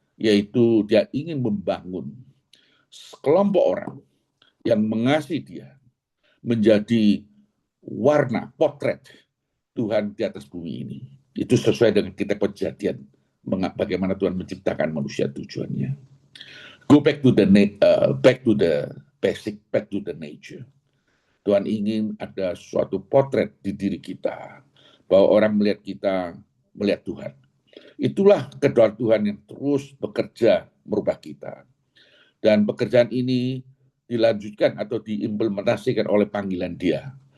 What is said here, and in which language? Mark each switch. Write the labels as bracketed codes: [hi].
[id] Yaitu Dia ingin membangun sekelompok orang yang mengasihi Dia menjadi warna, potret Tuhan di atas bumi ini. Itu sesuai dengan kitab Kejadian, bagaimana Tuhan menciptakan manusia tujuannya. [en] Go back to the basic, back to the nature. [id] Tuhan ingin ada suatu potret di diri kita, bahwa orang melihat kita, melihat Tuhan. Itulah kedaulatan Tuhan yang terus bekerja merubah kita. Dan pekerjaan ini dilanjutkan atau diimplementasikan oleh panggilan Dia.